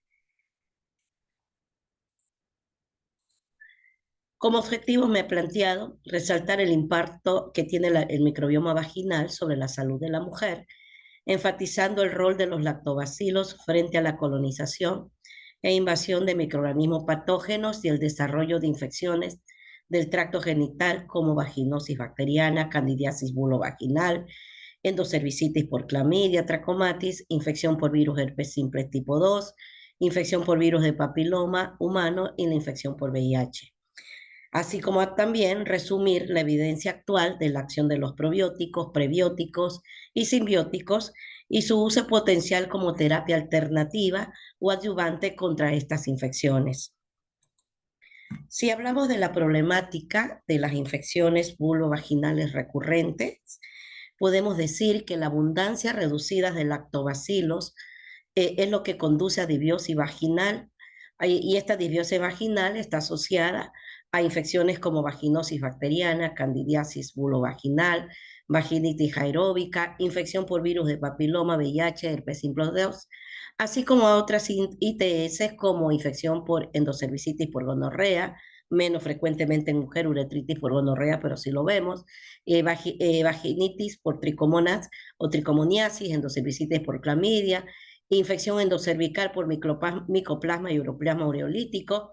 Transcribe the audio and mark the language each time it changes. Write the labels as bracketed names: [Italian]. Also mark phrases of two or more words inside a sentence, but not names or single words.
[Spanish] Como objetivo me he planteado resaltar el impacto que tiene el microbioma vaginal sobre la salud de la mujer, enfatizando el rol de los lactobacilos frente a la colonización e invasión de microorganismos patógenos y el desarrollo de infecciones del tracto genital como vaginosis bacteriana, candidiasis bulovaginal, endocervicitis por clamidia, trachomatis, infección por virus herpes simple tipo 2, infección por virus de papiloma humano y la infección por VIH, así como también resumir la evidencia actual de la acción de los probióticos, prebióticos y simbióticos y su uso potencial como terapia alternativa o adyuvante contra estas infecciones. Si hablamos de la problemática de las infecciones vulvovaginales recurrentes, podemos decir que la abundancia reducida de lactobacilos es lo que conduce a disbiosis vaginal, y esta disbiosis vaginal está asociada a infecciones como vaginosis bacteriana, candidiasis bulovaginal, vaginitis aeróbica, infección por virus de papiloma, VIH, herpes simple 2, así como a otras ITS como infección por endocervicitis por gonorrea, menos frecuentemente en mujer, uretritis por gonorrea, pero sí lo vemos, vaginitis por tricomonas o tricomoniasis, endocervicitis por clamidia, infección endocervical por micoplasma y uroplasma ureolítico.